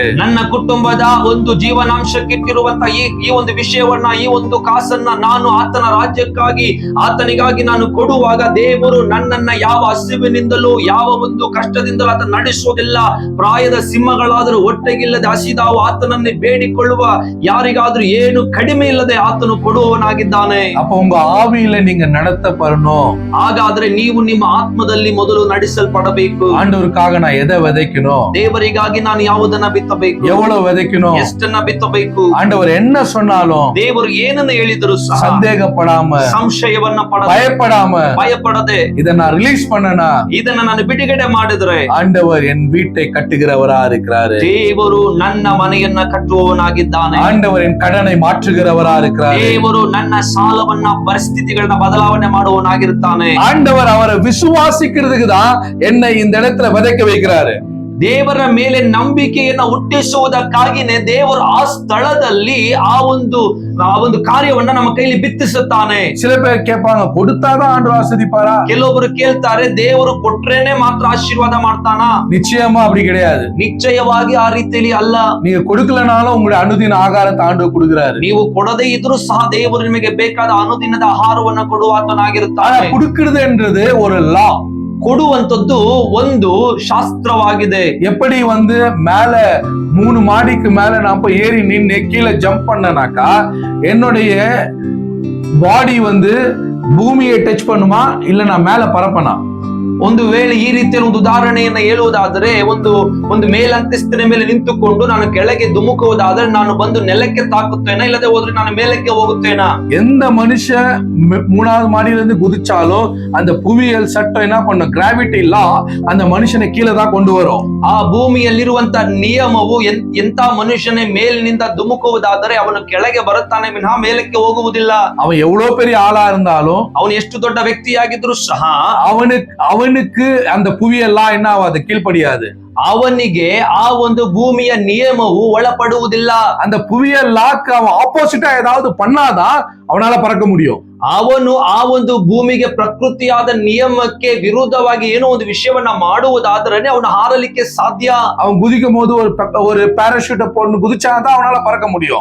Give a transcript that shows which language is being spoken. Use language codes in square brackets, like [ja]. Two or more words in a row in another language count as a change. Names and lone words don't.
[kn] ನನ್ನ ಕುಟುಂಬದ ಒಂದು ಜೀವನಾಂಶಕ್ಕಿಟ್ಟಿರುವಂತ ಈ ಒಂದು ವಿಷಯವನ್ನ, ಈ ಒಂದು ಕಾಸನ್ನ ನಾನು ಆತನ ರಾಜ್ಯಕ್ಕಾಗಿ ಆತನಿಗಾಗಿ ನಾನು ಕೊಡುವಾಗ ದೇವರು ನನ್ನನ್ನ ಯಾವ ಹಸಿವಿನಿಂದಲೂ ಯಾವ ಒಂದು ಕಷ್ಟದಿಂದಲೂ ಆತ ನಡೆಸುವುದಿಲ್ಲ. ಪ್ರಾಯದ ಸಿಂಹಗಳಾದರೂ ಒಟ್ಟೆಗಿಲ್ಲದೆ ಹಸಿದಾವು ಆತನನ್ನೇ ಬೇಡಿಕೊಳ್ಳುವ ಯಾರಿಗಾದ್ರೂ ಏನು ಕಡಿಮೆ ಇಲ್ಲದೆ ಆತನು ಕೊಡುವವನಾಗಿದ್ದಾನೆ. [ta] அப்ப உங்க ஆவியில நீங்க நடத்தப்படணும். [kn] ಹಾಗಾದ್ರೆ ನೀವು ನಿಮ್ಮ ಆತ್ಮದಲ್ಲಿ ಮೊದಲು ನಡೆಸಲ್ಪಡಬೇಕು. [ta] ஆண்டவருக்காக நான் எதை விதைக்கணும், [kn] ದೇವರಿಗಾಗಿ ನಾನು ಯಾವುದನ್ನ ಬಿತ್ತಬೇಕು, [ta] எவ்வளவு விதைக்கணும், [kn] ಎಷ್ಟನ್ನ ಬಿತ್ತಬೇಕು, [ta] ஆண்டவர் என்ன சொன்னாலும் [kn] ದೇವರು ಏನನ್ನ ಹೇಳಿದ್ರು ಸಹ [ta] சந்தேகப்படாம [kn] ಸಂಶಯವನ್ನ [ta] பயப்படாம [kn] ಭಯಪಡದೆ [ta] இதை நான் ரிலீஸ் பண்ணனா [kn] ಇದನ್ನ ನಾನು ಬಿಡುಗಡೆ ಮಾಡಿದ್ರೆ [ta] ஆண்டவர் என் வீட்டை கட்டுகிறவரா இருக்கிறாரு. [kn] ದೇವರು ನನ್ನ ಮನೆಯನ್ನ ಕಟ್ಟುವವನಾಗಿದ್ದಾನೆ. [ta] ஆண்டவர் என் கடனை மாற்றுகிறவரா இருக்கிறாரு. [kn] ದೇವರು ನನ್ನ ಸಾಲವನ್ನ ಪರಿಸ್ಥಿತಿಗಳನ್ನ ಬದಲಾವಣೆ ಮಾಡುವವನಾಗಿರುತ್ತಾನೆ. [ta] ஆண்டவர் அவரை விசுவாசிக்கிறதுக்கு தான் என்னை இந்த இடத்துல விதைக்க வைக்கிறாரு. [kn] ದೇವರ ಮೇಲೆ ನಂಬಿಕೆಯನ್ನ ಹುಟ್ಟಿಸುವುದಕ್ಕಾಗಿನೇ ದೇವರು ಆ ಸ್ಥಳದಲ್ಲಿ ಆ ಒಂದು ಕಾರ್ಯವನ್ನ ನಮ್ಮ ಕೈಲಿ ಬಿತ್ತಿಸುತ್ತಾನೆ. [ta] சில பேர் கேட்பாங்க, கொடுத்தாதான் ஆண்டவர் ஆசீர்வதிப்பாரா? [kn] ಕೆಲವೊಬ್ರು ಕೇಳ್ತಾರೆ, ದೇವರು ಕೊಟ್ರೇನೆ ಮಾತ್ರ ಆಶೀರ್ವಾದ ಮಾಡ್ತಾನಾ? [ta] நிச்சயமா அப்படி கிடையாது. [kn] ನಿಶ್ಚಯವಾಗಿ ಆ ರೀತಿಯಲ್ಲಿ ಅಲ್ಲ. [ta] நீங்க கொடுக்கலனாலும் உங்களுடைய அனுதின ஆகாரத்தை ஆண்டவர் கொடுக்கிறாரு. [kn] ನೀವು ಕೊಡದೇ ಇದ್ರೂ ಸಹ ದೇವರು ನಿಮಗೆ ಬೇಕಾದ ಅನುದಿನದ ಆಹಾರವನ್ನ ಕೊಡುವಾತನಾಗಿರುತ್ತಾನೆ. [ta] கொடுக்கிறது என்றது ஒரு லா. [kn] ಕೊಡುವಂತದ್ದು ಒಂದು ಶಾಸ್ತ್ರವಾಗಿದೆ. [ta] எப்படி மேல 3 மாடிக்கு மேல நான் போய் ஏறி நின்று கீழே ஜம்ப் பண்ணனாக்கா என்னுடைய பாடி பூமியை டச் பண்ணுமா இல்ல நான் மேல பறப்பனா? [kn] ಒಂದು ವೇಳೆ ಈ ರೀತಿಯ ಒಂದು ಉದಾಹರಣೆಯನ್ನ ಹೇಳುವುದಾದರೆ, ಒಂದು ಮೇಲಂತಸ್ತಿನ ಮೇಲೆ ನಿಂತುಕೊಂಡು ನಾನು ಕೆಳಗೆ ಧುಮುಕುವುದಾದ್ರೆ ನಾನು ಬಂದು ನೆಲಕ್ಕೆ ತಾಕುತ್ತೇನಾ, ಇಲ್ಲದೆ ಹೋದ್ರೆ ನಾನು ಮೇಲಕ್ಕೆ ಹೋಗುತ್ತೇನಾ? [ta] எந்த மனுஷன் 3வது மாடியில இருந்து குதிச்சாலும் அந்த புவியியல் சட்டம் என்ன பண்ணும், [en] gravity law [ta] அந்த மனுஷனை கீழே தான் கொண்டு வரும். [kn] ಆ ಭೂಮಿಯಲ್ಲಿರುವಂತ ನಿಯಮವು ಎಂತ ಮನುಷ್ಯನೇ ಮೇಲಿನಿಂದ ಧುಮುಕುವುದಾದರೆ ಅವನು ಕೆಳಗೆ ಬರುತ್ತಾನೆ ವಿನಃ ಮೇಲಕ್ಕೆ ಹೋಗುವುದಿಲ್ಲ. [ta] அவன் எவ்வளவு பெரிய ஆளா இருந்தாலும், [kn] ಅವನು ಎಷ್ಟು ದೊಡ್ಡ ವ್ಯಕ್ತಿಯಾಗಿದ್ರು ಸಹ [ta] அவனுக்கு அந்த புவியெல்லா என்ன ஆகாது, கீழ்ப்படியாது. [kn] ಅವನಿಗೆ ಆ ಒಂದು ಭೂಮಿಯ ನಿಯಮವು ಒಳಪಡುವುದಿಲ್ಲ. [ta] அந்த புவியல் லாக்கு அவன் ஆப்போசிட்டா ஏதாவது பண்ணாதான் அவனால பறக்க முடியும். [kn] ಅವನು ಆ ಒಂದು ಭೂಮಿಗೆ ಪ್ರಕೃತಿಯಾದ ನಿಯಮಕ್ಕೆ ವಿರುದ್ಧವಾಗಿ ಏನೋ ಒಂದು ವಿಷಯವನ್ನ ಮಾಡುವುದಾದ್ರೆ ಅವನು ಹಾರಲಿಕ್ಕೆ ಸಾಧ್ಯ. [ta] அவன் குதிக்கும் போது ஒரு ಪ್ಯಾರಾಶೂಟ್ போட்டு குதிச்சாதான் அவனால பறக்க முடியும்.